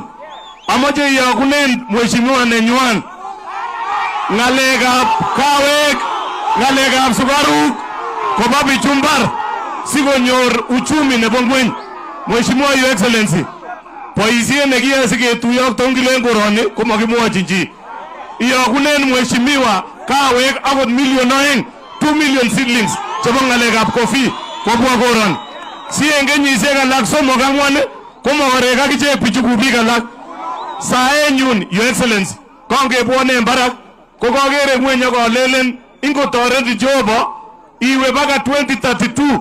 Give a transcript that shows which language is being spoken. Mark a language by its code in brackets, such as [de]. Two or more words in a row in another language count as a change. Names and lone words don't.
[kln] Amache iyakunen mheshimiwa nenywan ngalekab kawek, ngalekab sukaruk koba bichumbar sikonyor uchumi nebo ngweny. [en] Mheshimiwa Your Excellency, [kln] boisiet nekiyoe siketuyo ak Tongilo eng koroni komakimwochin chi. Iyakunen mheshimiwa kawek akot [en] million 2 million seedlings [kln] chebo ngalekab coffee kobwa koroni. Si eng kenyisiek alak 3-4 komakorek akichek bichu kubik alak. Saenyun, [en] Your Excellency, [kln] kangebwone barak ko kagere ngweny akolelen ingotoret Jehova iwe baka 2032.